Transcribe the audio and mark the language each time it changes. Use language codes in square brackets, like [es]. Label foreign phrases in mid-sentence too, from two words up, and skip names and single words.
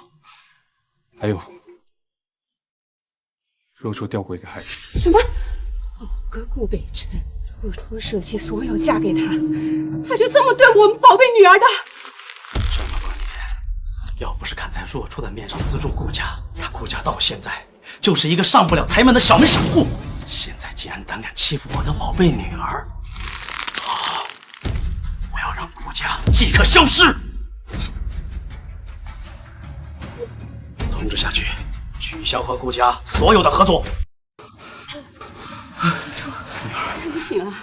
[zh] 還有，若初掉過一個孩子。什麼？好個顧北辰，若初捨棄所有嫁給他，他就這麼對我們寶貝女兒的？這麼多年，要不是看在若初的面上資助顧家，他顧家到現在就是一個上不了台面的小門小戶。現在竟然膽敢欺負我的寶貝女兒，好，我要讓顧家即刻消失。通知下去，取消和顧家所有的合作。你醒了？